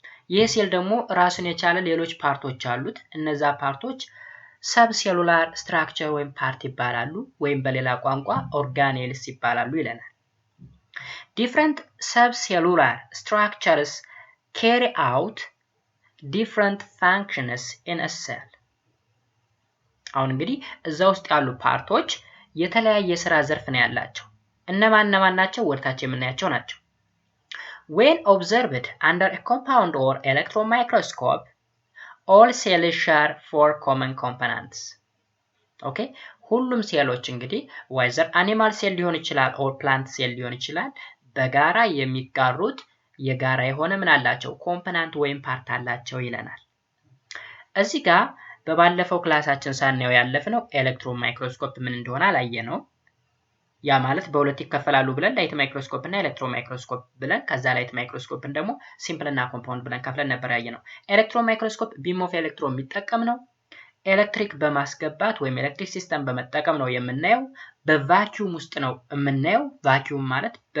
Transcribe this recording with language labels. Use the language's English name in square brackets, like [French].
[Amharic] ይህ ሴል ደግሞ ራሱን የቻለ ሌሎች ፓርቶች አሉት። እነዛ ፓርቶች ሰብሴሉላር ስትራክቸር ወይም ፓርት ይባላሉ ወይም በሌላ ቋንቋ ኦርጋኔልስ ይባላሉ ይለናል። [English] different subcellular structures carry out different functions in a cell. [Amharic] አሁን እንግዲህ እዛ ውስጥ ያሉ ፓርቶች የተለያየ ስራ ዘርፍ ነው ያላቸው። እነማን ናቸው? ወርታች የምናያቸው ናቸው። [English] When observed under a compound or electron microscope, all cells share 4 common components. Okay? [Amharic] ሁሉም ሴሎች እንግዲህ whether animal cell ሊሆን ይችላል or plant cell ሊሆን ይችላል በጋራ የሚጋሩት የጋራ የሆነ ምን አላቸው? ኮምፖነንት ወይም ፓርት አላቸው ይለናል። እዚህ ጋር በባለፈው ክላሳችን ሳናየው ያለፍነው ኤሌክትሮን ማይክሮስኮፕ ምን እንደሆነ አላየነው። ያ ማለት በሁለት ይከፈላሉ ብለን ላይት ማይክሮስኮፕ እና ኤሌክትሮን ማይክሮስኮፕ ብለን ከዛ ላይት ማይክሮስኮፕን ደግሞ ሲምፕል እና ኮምፓውንድ ብለን ከፍለን ነበር ያየነው። ኤሌክትሮን ማይክሮስኮፕ ቢም ኦፍ ኤሌክትሮን የሚጠቀም ነው። ኤሌክትሪክ በማስገባት ወይም ኤሌክትሪክ ሲስተም በመጠቀም ነው የምናየው። በቫኪዩም ውስጥ ነው የምናየው። ቫኪዩም ማለት